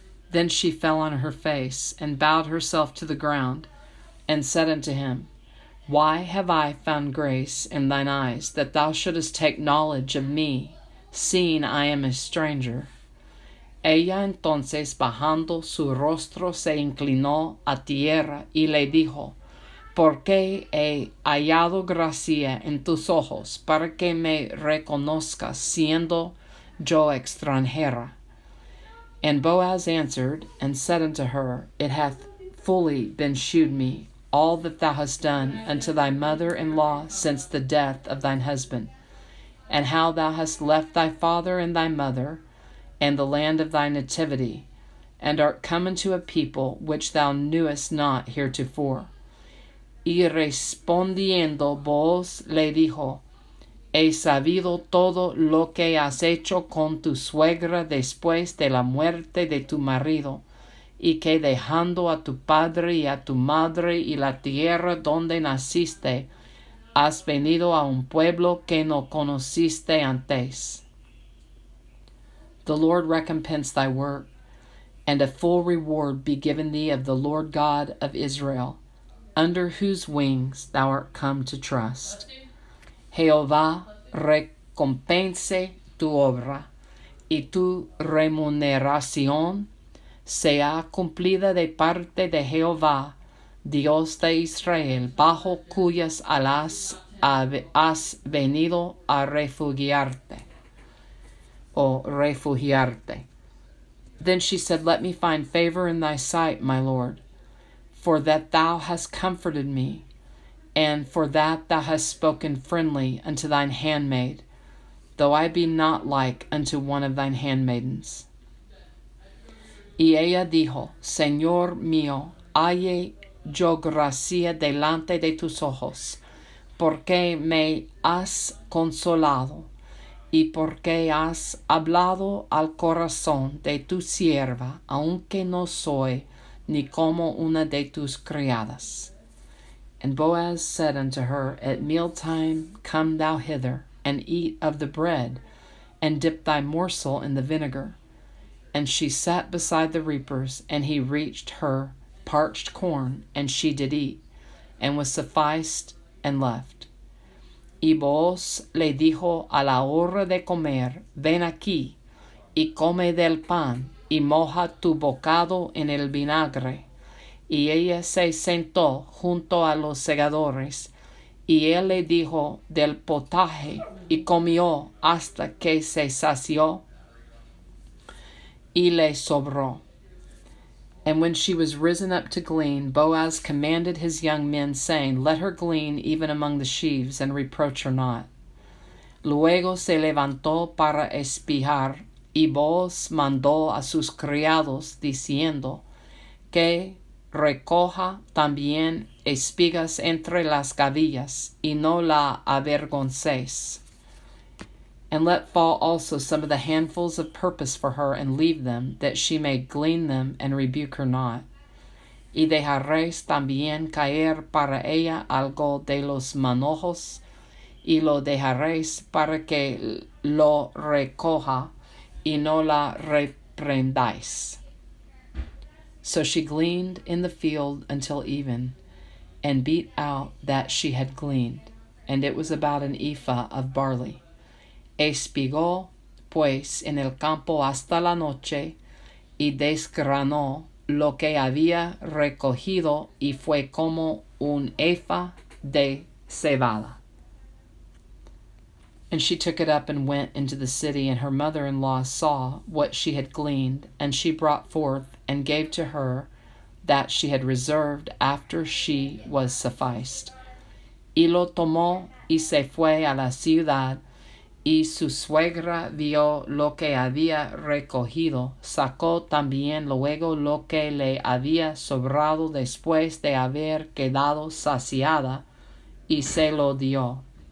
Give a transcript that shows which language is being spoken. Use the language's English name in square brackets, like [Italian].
[English] Then she fell on her face, and bowed herself to the ground, and said unto him, Why have I found grace in thine eyes, that thou shouldest take knowledge of me, seeing I am a stranger? [Spanish] Ella entonces bajando su rostro se inclinó a tierra y le dijo, Porque he hallado gracia en tus ojos, para que me reconozcas, siendo yo extranjera. [English] And Boaz answered and said unto her, It hath fully been shewed me, all that thou hast done unto thy mother-in-law since the death of thine husband, and how thou hast left thy father and thy mother, and the land of thy nativity, and art come unto a people which thou knewest not heretofore. [Spanish] Y respondiendo Booz le dijo, he sabido todo lo que has hecho con tu suegra después de la muerte de tu marido, y que dejando a tu padre y a tu madre y la tierra donde naciste, has venido a un pueblo que no conociste antes. [English] The Lord recompense thy work, and a full reward be given thee of the Lord God of Israel, under whose wings thou art come to trust. [Spanish] Jehová recompense tu obra, y tu remuneración sea cumplida de parte de Jehová, Dios de Israel, bajo cuyas alas has venido a refugiarte. O refugiarte. [English] Then she said, let me find favor in thy sight, my Lord, for that thou hast comforted me, and for that thou hast spoken friendly unto thine handmaid, though I be not like unto one of thine handmaidens. [Spanish] Y ella dijo, Señor mío, halle yo gracia delante de tus ojos, porque me has consolado, y porque has hablado al corazón de tu sierva, aunque no soy ni como una de tus criadas. [English] And Boaz said unto her, at mealtime come thou hither, and eat of the bread, and dip thy morsel in the vinegar. And she sat beside the reapers, and he reached her parched corn, and she did eat, and was sufficed, and left. [Spanish] Y Booz le dijo a la hora de comer, ven aquí, y come del pan, y moja tu bocado en el vinagre. Y ella se sentó junto a los segadores, y él le dijo del potaje, y comió hasta que se sació, y le sobró. [English] And when she was risen up to glean, Boaz commanded his young men, saying, let her glean even among the sheaves, and reproach her not. [Spanish] Luego se levantó para espiar, y Booz mandó a sus criados, diciendo, que recoja también espigas entre las gavillas, y no la avergoncéis. [English] And let fall also some of the handfuls of purpose for her, and leave them, that she may glean them, and rebuke her not. [Spanish] Y dejaréis también caer para ella algo de los manojos, y lo dejaréis para que lo recoja, y no la reprendáis. [English] So she gleaned in the field until even, and beat out that she had gleaned, and it was about an ephah of barley. [Spanish] Espigó, pues, en el campo hasta la noche, y desgranó lo que había recogido, y fue como un ephah de cebada. [English] And she took it up and went into the city, and her mother-in-law saw what she had gleaned, and she brought forth and gave to her that she had reserved after she was sufficed. [Spanish] Y lo tomó y se fue a la ciudad, y su suegra vio lo que había recogido, sacó también luego lo que le había sobrado después de haber quedado saciada, y se lo dio.